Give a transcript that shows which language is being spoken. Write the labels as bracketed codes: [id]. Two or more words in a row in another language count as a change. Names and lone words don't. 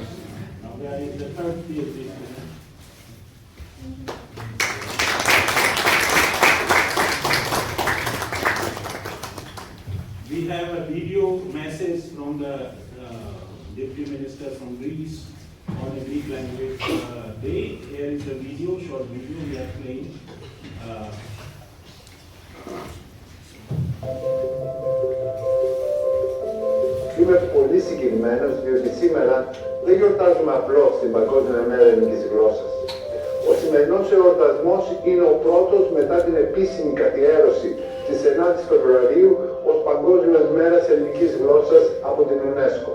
[en] Now there is the third PhD student. We have a video message from the Deputy Minister from Greece on the Greek language day. Here is the video, short video we are playing. [el] Είμαι πολύ συγκινημένος διότι σήμερα δεν γιορτάζουμε απλώς την Παγκόσμια Μέρα Ελληνικής Γλώσσας. Ο σημερινός εορτασμός είναι ο πρώτος μετά την επίσημη καθιέρωση της 9ης Φεβρουαρίου ως Παγκόσμιας Μέρας Ελληνικής Γλώσσας από την UNESCO.